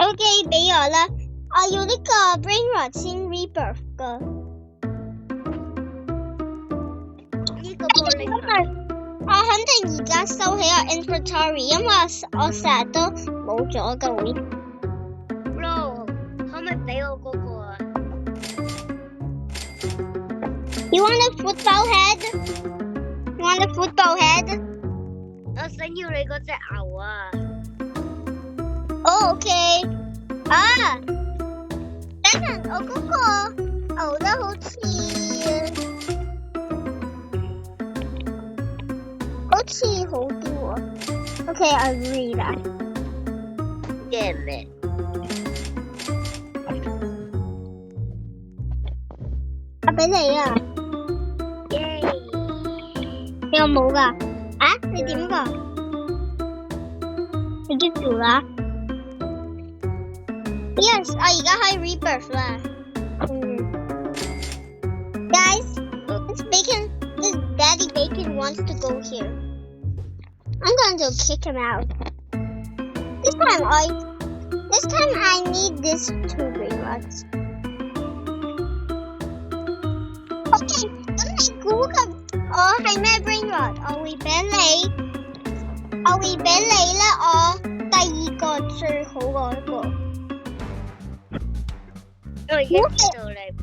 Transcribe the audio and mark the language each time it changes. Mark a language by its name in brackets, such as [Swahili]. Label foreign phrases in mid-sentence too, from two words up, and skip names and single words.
[Cantonese] OK， 俾我啦，我要呢個 [English] brain rot [Cantonese] 先 rebirth 噶。呢個玻璃我肯定而家收起我 inventory， 因為我成日都冇咗噶會。 Bro， 可唔可以俾我嗰個啊 [English] You want a football head? You want a football head? [Cantonese] 我想要你嗰隻牛啊！哦 OK， 啊，等陣我嗰個牛得好似好啲喎。OK， [English] I agree that。 [Cantonese] 嘅咩？我俾你啊！耶！你有冇㗎？啊？你點㗎？你 get 咗啦 ？Yes， 我而家可以 rebirth 啦。 [English] Guys, this Daddy Bacon wants to go here. I'm going to kick him out. This time I need this two brain rots. [Cantonese] Okay， 咁你估嘅我係咩 [English] brain rot？ [Cantonese] 我會俾你咧，我第二個最好嗰一個。我而家知道你